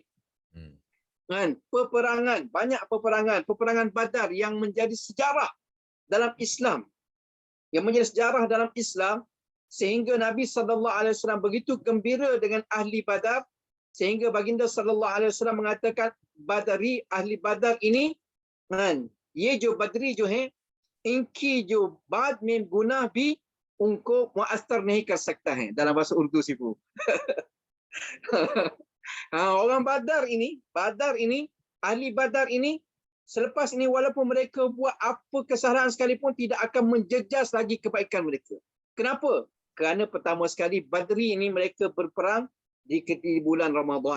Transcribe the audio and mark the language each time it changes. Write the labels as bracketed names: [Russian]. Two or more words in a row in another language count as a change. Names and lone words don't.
[Malay] Kan, banyak peperangan Badar yang menjadi sejarah dalam Islam. Sehingga Nabi SAW begitu gembira dengan ahli Badar, sehingga baginda SAW mengatakan, Badari, ahli Badar ini, kan, [Urdu] یہ جو بدری جو ہے، ان کی جو بعد میں گناہ بھی ان کو متاثر نہیں کر سکتا ہے, [Malay] dalam bahasa Urdu Sifu. Orang Badar ini, ahli Badar ini, selepas ini walaupun mereka buat apa kesalahan sekalipun, tidak akan menjejas lagi kebaikan mereka. Kenapa? Kerana pertama sekali Badri ini mereka berperang di bulan Ramadan.